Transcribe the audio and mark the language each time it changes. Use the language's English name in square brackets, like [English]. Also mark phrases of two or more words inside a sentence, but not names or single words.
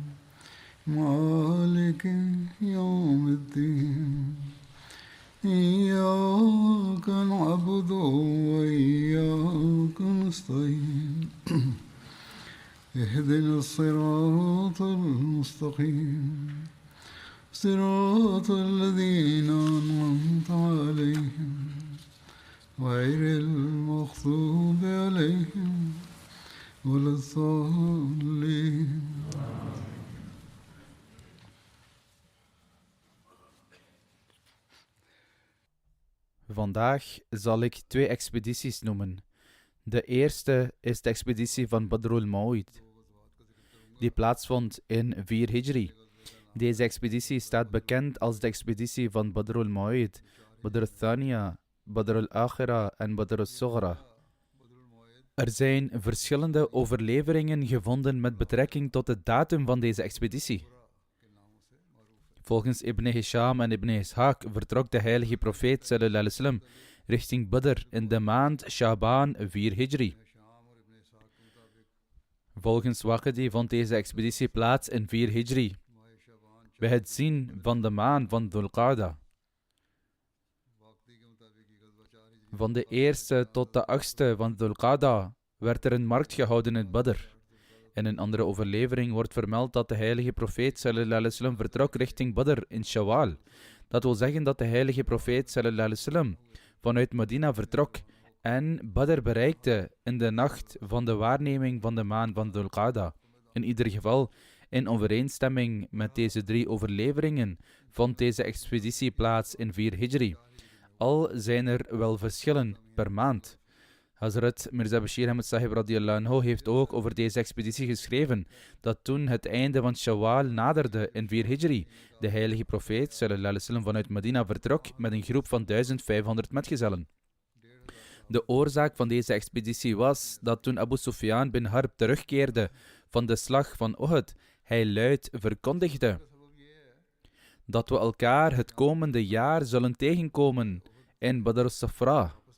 [Arabic] مالك يوم الدين إياك نعبد وإياك نستعين اهدنا الصراط المستقيم صراط الذين أنعمت عليهم غير المغضوب عليهم ولا الضالين. [Dutch] Vandaag zal ik 2 expedities noemen. De eerste is de expeditie van Badrul Mawid, die plaatsvond in 4 Hijri. Deze expeditie staat bekend als de expeditie van Badrul Mawid, Badr al-Thaniya, Badr al-Akhira en Badr al-Sughra. Er zijn verschillende overleveringen gevonden met betrekking tot de datum van deze expeditie. Volgens Ibn Hisham en Ibn Ishaq vertrok de heilige profeet [Arabic] صلى الله عليه وسلم [Dutch] richting Badr in de maand Shaban 4 Hijri. Volgens Waqidi vond deze expeditie plaats in 4 Hijri, bij het zien van de maan van Dhul Qa'da. Van de 1e tot de 8e van Dhul Qa'da werd er een markt gehouden in Badr. In een andere overlevering wordt vermeld dat de heilige profeet [Arabic] صلى الله عليه وسلم [Dutch] vertrok richting Badr in Shawwal. Dat wil zeggen dat de heilige profeet [Arabic] صلى الله عليه وسلم [Dutch] vanuit Medina vertrok en Badr bereikte in de nacht van de waarneming van de maan van Dhul Qa'da. In ieder geval, in overeenstemming met deze 3 overleveringen, vond deze expeditie plaats in 4 Hijri. Al zijn er wel verschillen per maand. Hazrat Mirza Bashir Ahmad Sahib [Arabic] رضي الله عنه [Dutch] heeft ook over deze expeditie geschreven dat toen het einde van Shawwal naderde in 4 Hijri, de heilige profeet [Arabic] صلى الله عليه وسلم [Dutch] vanuit Medina vertrok met een groep van 1500 metgezellen. De oorzaak van deze expeditie was dat toen Abu Sufyan bin Harb terugkeerde van de slag van Uhud, hij luid verkondigde dat we elkaar het komende jaar zullen tegenkomen in Badr al-Safra.